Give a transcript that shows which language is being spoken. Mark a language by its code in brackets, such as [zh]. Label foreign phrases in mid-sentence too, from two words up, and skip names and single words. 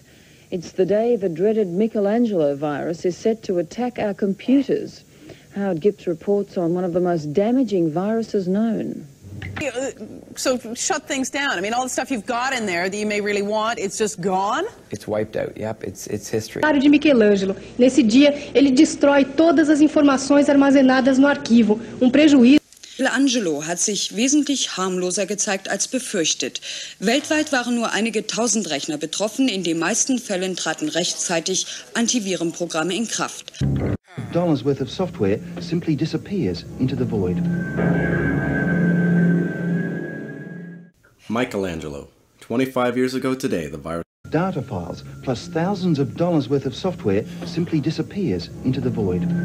[en] It's the day the dreaded Michelangelo virus is set to attack our computers. Howard Gibbs reports on one of the most damaging viruses known. So shut things down. I mean, all the stuff you've got in there that you may really want, it's just gone? It's wiped out, yep, it's history. [pt] De Michelangelo. Nesse dia, ele destrói todas as informações armazenadas no arquivo. Prejuízo. [de] Michelangelo hat sich wesentlich harmloser gezeigt als befürchtet. Weltweit waren nur einige tausend Rechner betroffen. In den meisten Fällen traten rechtzeitig Antivirenprogramme in Kraft. [en] Dollars worth of software simply disappears into the void. Michelangelo. 25 years ago today, the virus... Data files plus thousands of dollars worth of software simply disappears into the void.